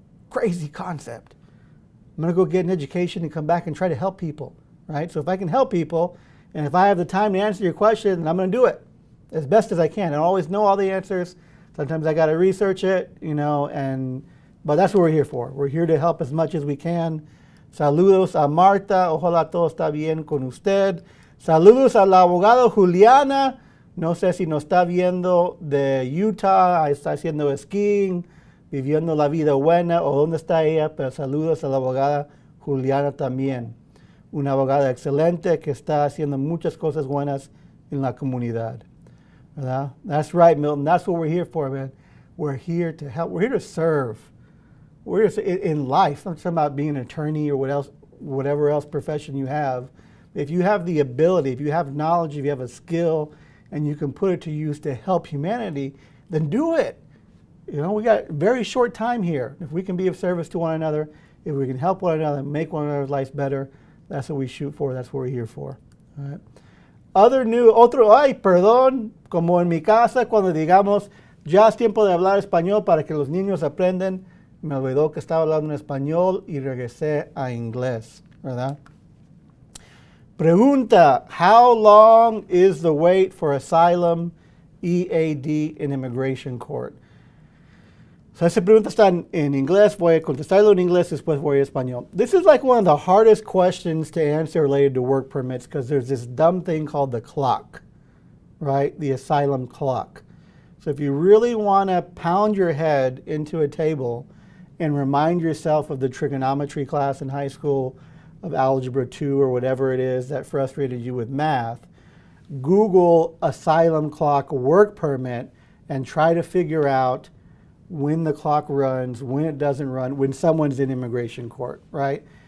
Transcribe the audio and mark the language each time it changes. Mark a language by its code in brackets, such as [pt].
[en] Crazy concept. I'm going to go get an education and come back and try to help people, right? So if I can help people, and if I have the time to answer your question, I'm going to do it as best as I can. I don't always know all the answers. Sometimes I got to research it, you know, but that's what we're here for. We're here to help as much as we can. [es] Saludos a Marta. Ojalá todo está bien con usted. Saludos a la abogada Juliana. No sé si nos está viendo de Utah, está haciendo skiing, viviendo la vida buena, o dónde está ella, pero saludos a la abogada Juliana también. Una abogada excelente que está haciendo muchas cosas buenas en la comunidad. ¿Verdad? [en] That's right, Milton. That's what we're here for, man. We're here to help. We're here to serve. We're here to, in life. I'm talking about being an attorney or whatever else profession you have. If you have the ability, if you have knowledge, if you have a skill, and you can put it to use to help humanity, then do it. You know, we got a very short time here. If we can be of service to one another, if we can help one another, make one another's lives better, that's what we shoot for. That's what we're here for. All right. [es] Ay, perdón, como en mi casa, cuando digamos, ya es tiempo de hablar español para que los niños aprendan, me olvidó que estaba hablando en español y regresé a inglés, ¿verdad? Pregunta, [en] how long is the wait for asylum, EAD in immigration court? [es] So esa pregunta está en inglés, voy a contestarlo en inglés, después voy a español. [en] This is like one of the hardest questions to answer related to work permits because there's this dumb thing called the clock, right? The asylum clock. So if you really want to pound your head into a table and remind yourself of the trigonometry class in high school, of Algebra 2 or whatever it is that frustrated you with math, Google asylum clock work permit and try to figure out when the clock runs, when it doesn't run, when someone's in immigration court, right?